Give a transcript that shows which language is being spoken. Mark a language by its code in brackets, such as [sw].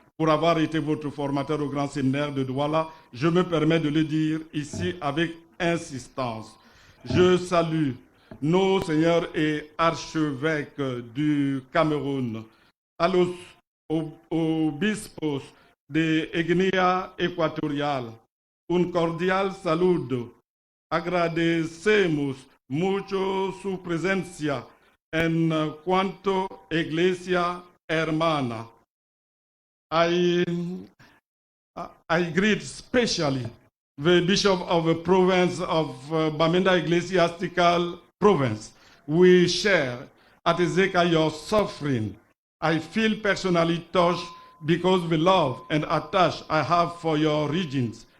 [fr] Pour avoir été votre formateur au Grand Séminaire de Douala, je me permets de le dire ici avec insistance. Je salue nos seigneurs et archevêques du Cameroun, [es] a los obispos de Guinea Ecuatorial. Un cordial saludo. Agradecemos mucho su presencia en cuanto iglesia hermana. [en] I greet especially the Bishop of the province of Bamenda Ecclesiastical Province. We share at Ezeka your suffering. I feel personally touched because the love and attach I have for your regions.